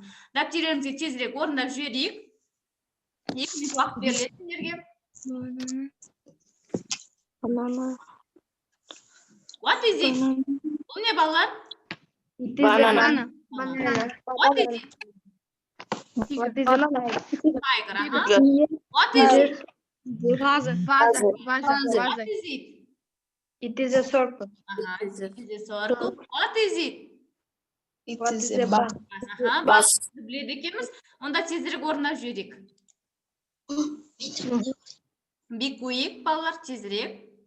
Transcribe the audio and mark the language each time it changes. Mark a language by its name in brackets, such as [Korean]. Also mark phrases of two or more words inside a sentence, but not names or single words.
[Kazakh] Дәптеріңізге тезірек орындап жіберейік. 2 минут уақыт беріледі сендерге. [English] What is it? [Kazakh] Бұл не балалар? [English] It is a banana. What is it? What is it? Tiger. What is it? Vaza. What is it? It is a circle. It is a circle. What is it? It is a bus. [Kazakh] Бас біледі екенбіз. Онда тезірек орындап жіберейік. [English] Be quick, [Kazakh] балалар, тезірек.